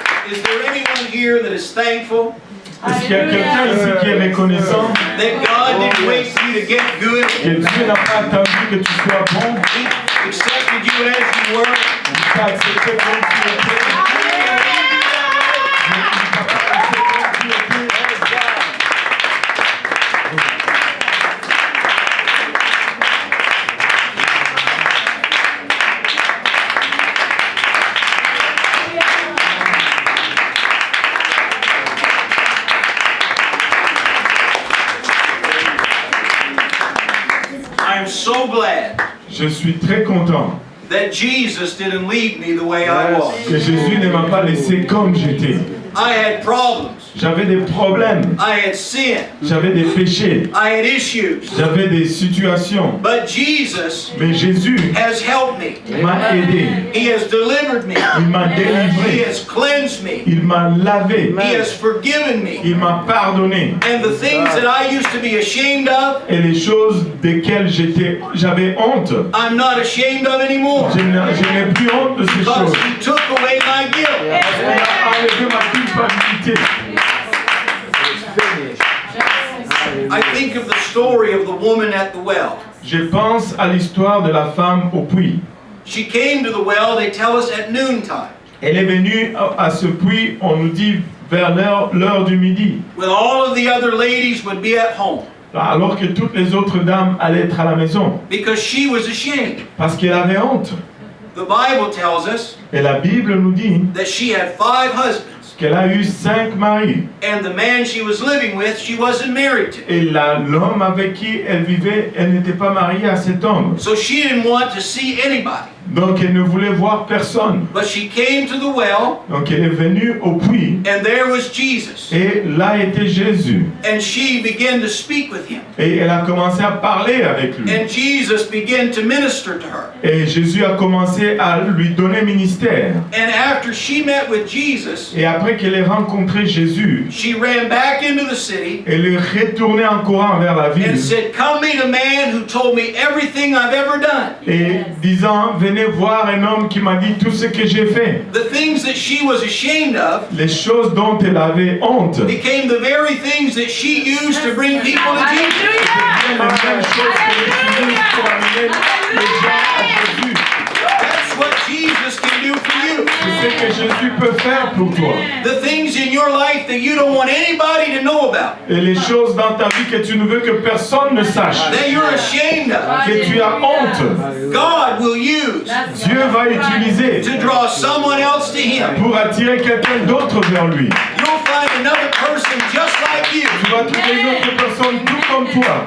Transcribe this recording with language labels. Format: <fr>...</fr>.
<en>Is there anyone here that is thankful</en> <fr>Est-ce qu'il y a quelqu'un ici qui est reconnaissant</fr> <en>that God didn't wait for you to get good?</en> <fr>que Dieu n'a pas attendu que tu sois bon?</fr> <en>He accepted you as you were.</en> <fr>Il t'a accepté comme tu étais.</fr> <en>I'm so glad</en> <fr>Je suis très content</fr> <en>that Jesus didn't leave me the way I was.</en> <fr>que Jésus ne m'a pas laissé comme j'étais.</fr> <en>I had problems.</en> <fr>J'avais des problèmes,</fr> <en>I had sin.</en> <fr>j'avais des péchés,</fr> <en>I had issues.</en> <fr>j'avais des situations.</fr> <en>But Jesus</en> <fr>Mais Jésus</fr> <en>has helped me.</en> <fr>m'a aidé,</fr> <en>He has delivered me.</en> <fr>il m'a</fr> <en>He</en> <fr>délivré,</fr> <en>has cleansed me.</en> <fr>il m'a lavé,</fr> <en>He has forgiven me.</en> <fr>il m'a pardonné.</fr> <en>And the things that I used to be ashamed of,</en> <fr>Et les choses desquelles j'avais honte,</fr> <en>I'm not ashamed of anymore.</en> <fr>je n'ai plus honte de ces</fr> <en>Because</en> <fr>choses.</fr> <en>He took away my guilt.</en> <fr>Il a enlevé ma culpabilité.</fr> <en>I think of the story of the woman at the well.</en> <fr>Je pense à l'histoire de la femme au puits.</fr> <en>She came to the well, they tell us, at noontime.</en> <fr>Elle est venue à ce puits, on nous dit, vers l'heure du midi,</fr> <en>When all of the other ladies would be at home.</en> <fr>alors que toutes les autres dames allaient être à la maison,</fr> <en>Because she was ashamed.</en> <fr>parce qu'elle avait honte.</fr> <en>The Bible tells us</en> <fr>Et la Bible nous dit</fr> <en>that she had 5 husbands.</en> <fr>qu'elle a eu 5 maris.</fr> <en>And the man she was living with, she wasn't married to.</en> <fr>Et l'homme avec qui elle vivait, elle n'était pas mariée à cet homme.</fr> <en>So she didn't want to see anybody.</en> <fr>Donc elle ne voulait voir personne.</fr> <en>But she came to the well,</en> <fr>Donc elle est venue au puits.</fr> <en>and there was Jesus.</en> <fr>Et là était Jésus.</fr> <en>And she began to speak with him.</en> <fr>Et elle a commencé à parler avec lui.</fr> <en>And Jesus began to minister to her.</en> <fr>Et Jésus a commencé à lui donner ministère.</fr> <en>And after she met with Jesus,</en> <fr>Et après qu'elle ait rencontré Jésus,</fr> <en>she ran back into the city</en> <fr>elle est retournée en courant vers la ville.</fr> <en>and said, "Come meet a man who told me everything I've ever done."</en> <fr>Et disant, venez voir un homme qui m'a dit tout ce que j'ai fait.</fr> <en>The things that she was ashamed of</en> <fr>Les choses dont elle avait honte.</fr> <en>became the very things that she used to bring people to Jesus.</en> <fr>Les mêmes choses que les utilisent pour amener les gens à Jésus.</fr> <en>That's what Jesus can do for you.</en> <fr>ce que Jésus peut faire pour toi.</fr> <en>The things in your life that you don't want anybody to know about.</en> <fr>Et les choses dans ta vie que tu ne veux que personne ne sache.</fr> <en>That you're ashamed of.</en> <fr>Que tu as honte.</fr> <en>God will use.</en> <fr>Dieu va utiliser.</fr> <en>To draw someone else to Him.</en> <fr>Pour attirer quelqu'un d'autre vers lui.</fr> <en>You'll find another person just like you.</en> <fr>Tu vas trouver une autre personne tout comme toi.</fr>